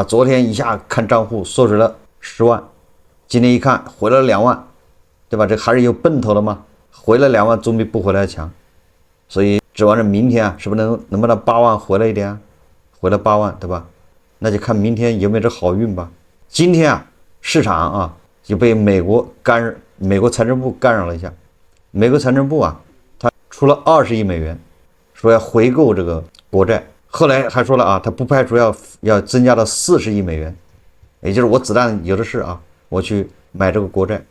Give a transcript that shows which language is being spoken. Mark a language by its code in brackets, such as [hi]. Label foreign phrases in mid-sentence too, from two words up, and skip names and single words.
[zh] 昨天一下看賬戶縮水了10萬，今天一看回了2萬，對吧？這還是有奔頭的嘛，回了2萬總比不回來強，所以指望着明天啊，是不是能不能8萬回來一點啊？回了8萬，對吧？那就看明天有沒有這好運吧。今天啊，市場啊就被美國財政部干擾了一下。美國財政部啊，他出了20億美元，說要回購這個國債。後來還說了啊，他不排除要增加到40億美元，也就是我子彈有的是啊，我去買這個國債。